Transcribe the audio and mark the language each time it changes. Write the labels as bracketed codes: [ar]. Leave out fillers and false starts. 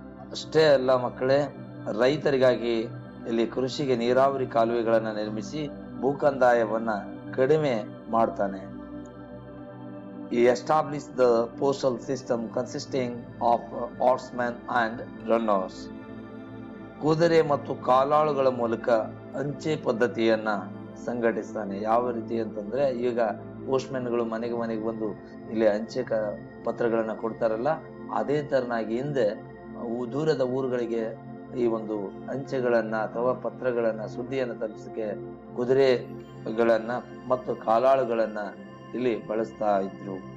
[kn] ಅಷ್ಟೇ ಅಲ್ಲ ಮಕ್ಕಳೇ, ರೈತರಿಗಾಗಿ ಇಲ್ಲಿ ಕೃಷಿಗೆ ನೀರಾವರಿ ಕಾಲುವೆಗಳನ್ನು ನಿರ್ಮಿಸಿ ಭೂಕಂದಾಯವನ್ನ ಕಡಿಮೆ ಮಾಡ್ತಾನೆ. [en] He established the postal system consisting of horsemen and runners. [kn] ಕುದುರೆ ಮತ್ತು ಕಾಲಾಳುಗಳ ಮೂಲಕ ಅಂಚೆ ಪದ್ಧತಿಯನ್ನ ಸಂಘಟಿಸ್ತಾನೆ. ಯಾವ ರೀತಿ ಅಂತಂದ್ರೆ, ಈಗ ಪೋಸ್ಟ್ಮನ್ಗಳು ಮನೆಗೆ ಬಂದು ಇಲ್ಲಿ ಅಂಚೆ ಪತ್ರಗಳನ್ನ ಕೊಡ್ತಾರಲ್ಲ, ಅದೇ ತರನಾಗಿ ಹಿಂದೆ ದೂರದ ಊರುಗಳಿಗೆ ಈ ಒಂದು ಅಂಚೆಗಳನ್ನ ಅಥವಾ ಪತ್ರಗಳನ್ನ ಸುದ್ದಿಯನ್ನು ತಲುಪಿಸಕ್ಕೆ ಕುದುರೆಗಳನ್ನ ಮತ್ತು ಕಾಲಾಳುಗಳನ್ನ ಇಲ್ಲಿ ಬಳಸ್ತಾ ಇದ್ರು.